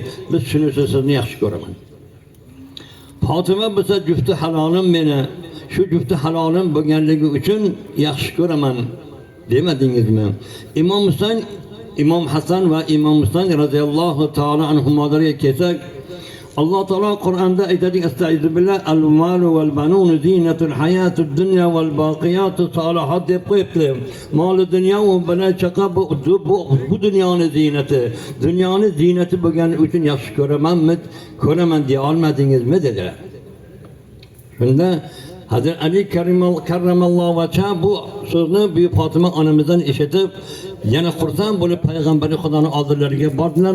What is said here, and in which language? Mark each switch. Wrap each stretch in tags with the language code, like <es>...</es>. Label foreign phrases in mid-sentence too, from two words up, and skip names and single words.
<uz>Biz shuning uchun sizni yaxshi ko'raman. Fatima bo'lsa jufti halolim meni, shu jufti halolim bo'lganligi uchun yaxshi ko'raman demadingizmi? Imom Husayn, Imom Hasan va Imom Husayn</uz> <ar>رضي الله تعالى عنهما</ar> <uz>kelsak, Allah Teala Kur'an'da aytadi:</uz> <ar>"أستعيذ بالله المال والبنون زينة الحياة الدنيا والباقيات الصالحات"</ar> <uz>deb qo'yibdi. Mol dunyo va bola chaqa bu dunyoning ziynati. Dunyoning ziynati bo'lgani uchun yaxshi ko'raman deya olmadingizmi dedilar. Shunda Hazrat Ali</uz> <ar>كرم الله وجهه</ar> <uz>bu so'zni Buyuk Fatima onamizdan eshitib, yana xursand bo'lib payg'ambari Xudoning oldilariga bordilar.</uz>